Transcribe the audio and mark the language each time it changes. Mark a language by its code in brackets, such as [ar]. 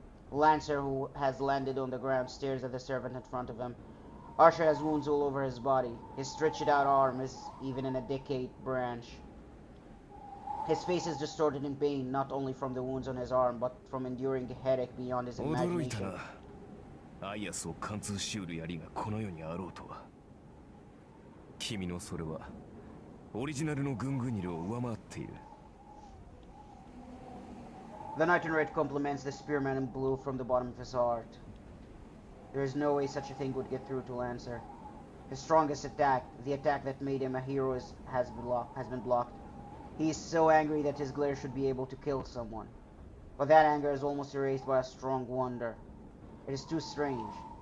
[en] Lancer, who has landed on the ground, stares at the servant in front of him. Archer has wounds all over his body. His stretched out arm is even in a decayed branch. His face is distorted in pain, not only from the wounds on his arm, but from enduring a headache beyond his imagination. [ja] アイアスを貫通しうる槍がこの世にあろうとは。君のそれはオリジナルのグングニルを上回っている。 [en] The Knight in Red compliments the spearman in blue from the bottom of his heart. There is no way such a thing would get through to Lancer. His strongest attack, the attack that made him a hero, has been blocked. He is so angry that his glare should be able to kill someone. But that anger is almost erased by a strong wonder. It is too strange.